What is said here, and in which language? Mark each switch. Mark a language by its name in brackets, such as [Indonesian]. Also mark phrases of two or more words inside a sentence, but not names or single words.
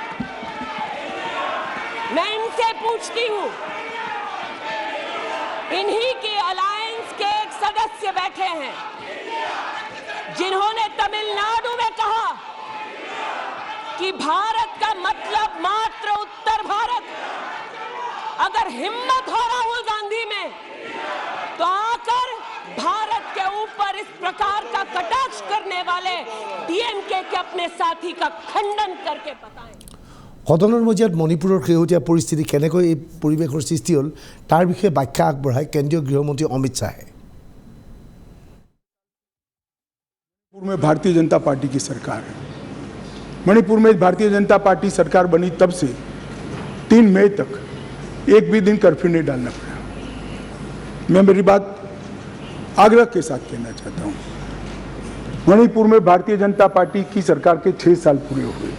[Hindi] मैं इनसे पूछती हूं, इन्हीं की अलायंस के एक सदस्य बैठे हैं जिन्होंने तमिलनाडु में कहा कि भारत का मतलब मात्र उत्तर भारत। अगर हिम्मत हो राहुल गांधी में तो आकर भारत के ऊपर इस प्रकार का कटाक्ष करने वाले डीएमके के अपने साथी का खंडन करके बताएं। [Assamese] সদনৰ মজিয়াত মণিপুৰৰ শেহতীয়া পৰিস্থিতি কেনেকৈ এই পৰিৱেশৰ সৃষ্টি হ'ল তাৰ বিষয়ে ব্যাখ্যা আগবঢ়ায় কেন্দ্ৰীয় গৃহমন্ত্ৰী অমিত শাহে। [Hindi] मणिपुर में भारतीय जनता पार्टी की सरकार है। मणिपुर में भारतीय जनता पार्टी सरकार बनी तब से 3 मई तक एक भी दिन कर्फ्यू नहीं डालना पड़ा। मैं मेरी बात आग्रह के साथ कहना चाहता हूँ, मणिपुर में भारतीय जनता पार्टी की सरकार के 6 साल पूरे हो गए।